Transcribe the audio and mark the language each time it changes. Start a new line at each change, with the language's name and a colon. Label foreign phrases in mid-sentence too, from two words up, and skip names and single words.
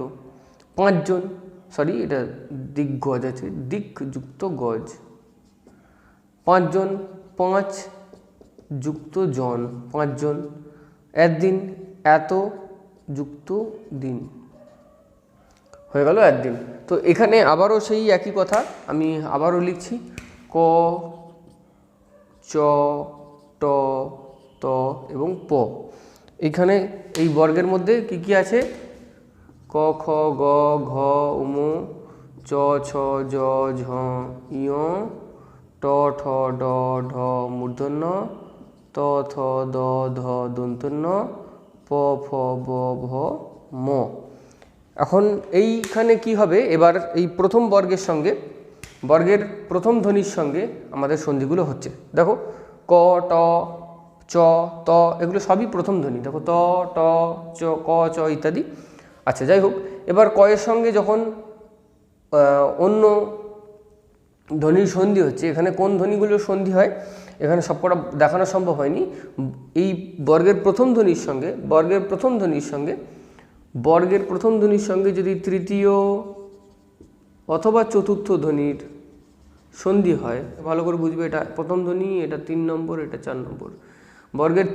Bangla: পাঁচজন, এটা দিগ্গজ আছে, দিক যুক্ত গজ। পাঁচজন, পাঁচ যুক্ত জন, পাঁচজন। একদিন, এত যুক্ত দিন, হয়ে গেল একদিন। তো এখানে আবারও সেই একই কথা, আমি আবারও লিখছি ক, চ, ট, ত এবং প। এখানে এই বর্গের মধ্যে কি কি আছে? ক, খ, গ, ঘ, উম, চ, ছ, জ, ঝ, ইয়, ট, ঠ, ড, ঢ মূর্ধন্য, ত, থ, দ, ধ দন্তন্য, প, ফ, ব, ভ, ম। এখন এইখানে কি হবে? এবার এই প্রথম বর্গের প্রথম ধ্বনির সঙ্গে আমাদের সন্ধিগুলো হচ্ছে। দেখো ক, ট, চ, ত এগুলো সবই প্রথম ধ্বনি। দেখো ত, ট, চ, ক, চ ইত্যাদি। আচ্ছা, যাই হোক, এবার কয়ের সঙ্গে যখন অন্য ধ্বনির সন্ধি হচ্ছে, এখানে কোন ধ্বনিগুলোর সন্ধি হয় এখানে সবকটা দেখানো সম্ভব হয়নি। এই বর্গের প্রথম ধ্বনির সঙ্গে যদি তৃতীয় অথবা চতুর্থ ধ্বনির সন্ধি হয়, ভালো করে বুঝবে, এটা প্রথম ধ্বনি, এটা 3 নম্বর, এটা 4 নম্বর।